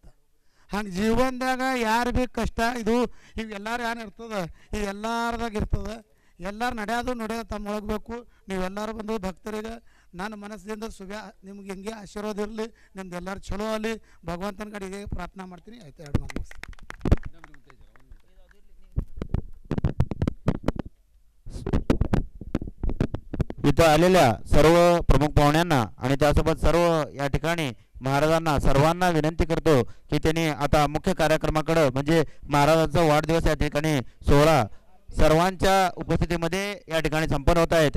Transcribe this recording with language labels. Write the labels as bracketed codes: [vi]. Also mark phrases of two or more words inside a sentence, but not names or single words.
[kn] ಹಂಗೆ ಜೀವನದಾಗ ಯಾರು ಭೀ ಕಷ್ಟ ಇದು ಇವೆಲ್ಲರೂ ಏನು ಇರ್ತದೆ, ಇದು ಎಲ್ಲರದಾಗ ಇರ್ತದೆ. ಎಲ್ಲರೂ ನಡೆಯೋದು ತಮ್ಮ ಒಳಗಬೇಕು. ನೀವೆಲ್ಲರೂ ಬಂದು ಭಕ್ತರಿಗೆ ನನ್ನ ಮನಸ್ಸಿನಿಂದ ನಿಮ್ಗೆ ಹಿಂಗೆ ಆಶೀರ್ವಾದ ಇರಲಿ, ನಿಮ್ದು ಎಲ್ಲರೂ ಚಲೋ ಆಗಲಿ, ಭಗವಂತನ ಕಡೆಗೆ ಪ್ರಾರ್ಥನಾ ಮಾಡ್ತೀನಿ. ಆಯ್ತು, 2 ಮಾತು ಮುಗಿಸಿ. [mr] इथं आलेल्या सर्व प्रमुख पाहुण्यांना आणि त्यासोबत सर्व या ठिकाणी महाराजांना सर्वांना विनंती करतो की त्यांनी आता मुख्य कार्यक्रमाकडे म्हणजे महाराजांचा वाढदिवस या ठिकाणी सोहळा सर्वांच्या उपस्थितीमध्ये या ठिकाणी संपन्न होत आहे.